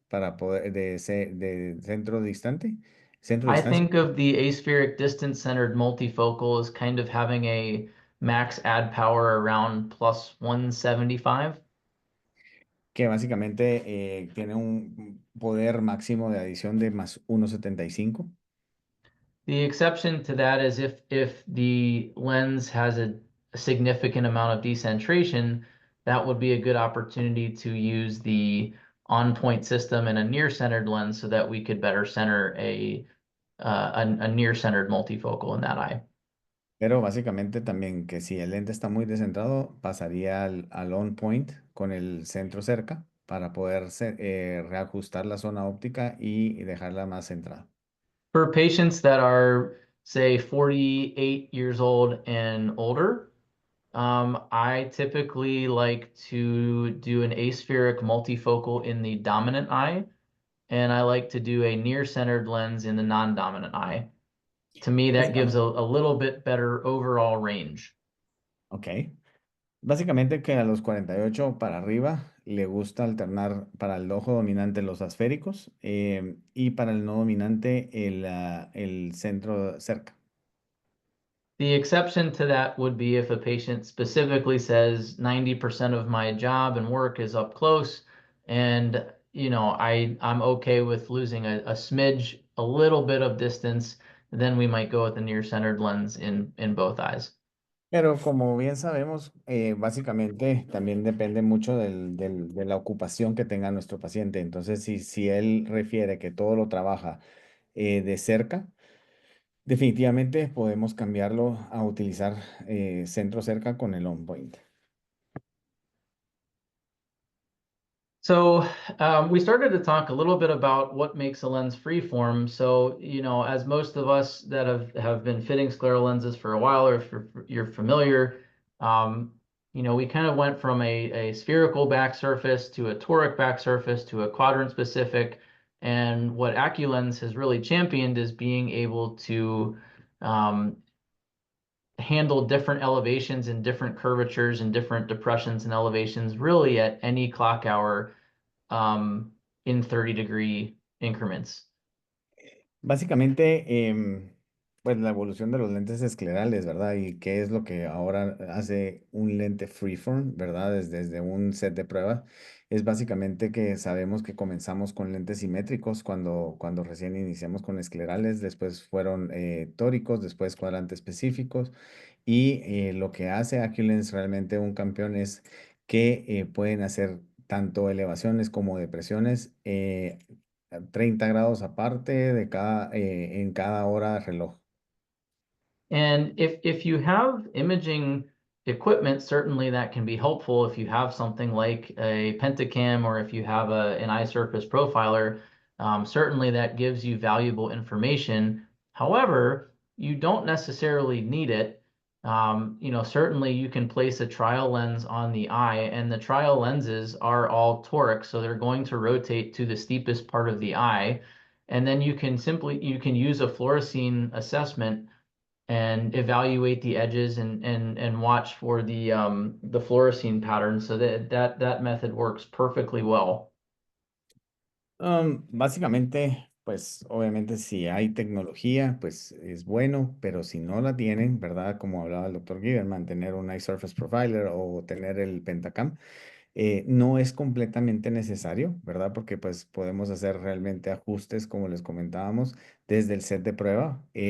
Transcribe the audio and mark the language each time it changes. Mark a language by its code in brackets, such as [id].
[es] Para poder, de centro [en] I [es] distancia, [en] think of the aspheric distance-centered multifocal as kind of having a max add power around plus 175. [es] que básicamente tiene un poder máximo de adición de más 1,75. [en] The exception to that is if the lens has a significant amount of decentration, that would be a good opportunity to use the on-point system and a near-centered lens so that we could better center a near-centered multifocal in that eye. [es] Pero básicamente también que si el lente está muy descentrado, pasaría al on point con el centro cerca para poder reajustar la zona óptica y dejarla más centrada. [en] For patients that are, say, 48 years old and older, I typically like to do an aspheric multifocal in the dominant eye, and I like to do a near-centered lens in the non-dominant eye. To me, that gives [es] Básicamente, [en] a little bit better overall range. ok. [es] Básicamente que a los 48 para arriba le gusta alternar para el ojo dominante los asféricos y para el no dominante el centro cerca. [en] The exception to that would be if a patient specifically says 90% of my job and work is up close, and you know, I'm okay with losing a smidge, a little bit of distance, then we might go with the near-centered lens in both eyes. [es] Pero como bien sabemos, básicamente también depende mucho de la ocupación que tenga nuestro paciente. Entonces, si él refiere que todo lo trabaja de cerca, definitivamente podemos cambiarlo a utilizar centro cerca con el on point. [en] So we started to talk a little bit about what makes a lens freeform. So, as most of us that have been fitting scleral lenses for a while, or if you're familiar, um, we kind of went from a spherical back surface to a toric back surface to a quadrant specific. And what AccuLens has really championed is being able to um, handle different elevations and different curvatures and different depressions and elevations really at any clock hour um, in 30-degree increments. [es] Básicamente, pues la evolución de los lentes esclerales, ¿verdad? Y qué es lo que ahora hace un lente freeform, ¿verdad? Desde un set de prueba. Es básicamente que sabemos que comenzamos con lentes simétricos cuando recién iniciamos con esclerales, después fueron tóricos, después cuadrantes específicos. Y lo que hace AccuLens realmente un campeón es que pueden hacer tanto elevaciones como depresiones a 30 grados aparte en cada hora de reloj. [en] And if you have imaging equipment, certainly that can be helpful if you have something like a Pentacam or if you have an eye surface profiler. Certainly that gives you valuable information. However, you don't necessarily need it. Certainly you can place a trial lens on the eye, and the trial lenses are all toric, so they're going to rotate to the steepest part of the eye. And then you can use a fluorescein assessment and evaluate the edges and watch for the fluorescein pattern. So that method works perfectly well. [es] Básicamente, pues obviamente si hay tecnología, pues es bueno, pero si no la tienen, ¿verdad? Como hablaba el doctor Giver, mantener un Eye Surface Profiler o tener el Pentacam. No es completamente necesario, ¿verdad? Porque pues podemos hacer realmente ajustes, como les comentábamos, desde el set de prueba.